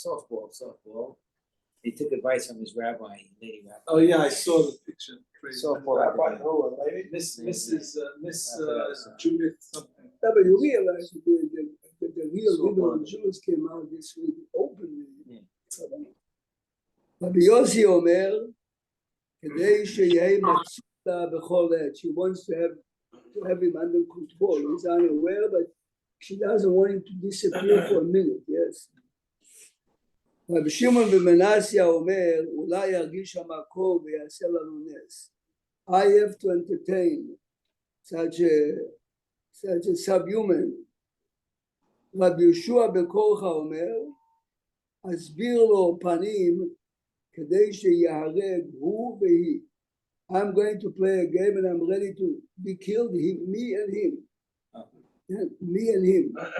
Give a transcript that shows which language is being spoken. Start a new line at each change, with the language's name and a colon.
English: Softball. He took advice from his rabbi, lady rabbi. Oh yeah, I saw the picture. Crazy. Softball. Miss Judith something. Yeah, but you realize that the real leader of the Jews came out this week openly.
Hebrew: רבי יוסי אומר, כדי שיהיה מצותה בכל עת,
English: she wants to have him under control. He's unaware, but she doesn't want him to disappear for a minute, yes.
Hebrew: רבי שמעון בן אומר, אולי ירגיש המקום ויעשה לנו נס.
English: I have to entertain such a subhuman.
Hebrew: רבי יהושע בן קורחה אומר, אסביר לו פנים כדי שיהרג הוא והיא.
English: I'm going to play a game and I'm ready to be killed, me and him. Me and him.